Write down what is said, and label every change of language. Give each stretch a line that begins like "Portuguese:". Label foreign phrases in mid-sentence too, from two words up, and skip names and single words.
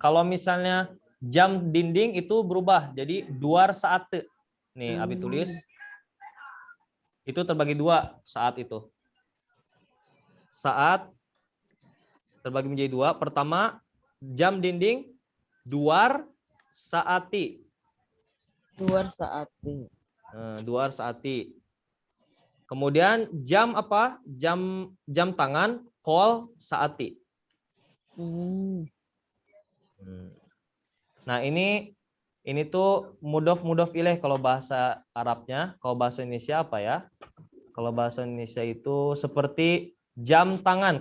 Indonesian: Kalau misalnya jam dinding itu berubah jadi duar saat. Nih, Abi tulis. Itu terbagi 2 saat itu. Saat terbagi menjadi 2. Pertama, jam dinding, duar saati. Duar saati. Duar saati. Kemudian jam apa? Jam tangan, kol saati. Nah, ini tuh mudof ilaih kalau bahasa Arabnya. Kalau bahasa Indonesia apa ya? Kalau bahasa Indonesia itu seperti jam tangan.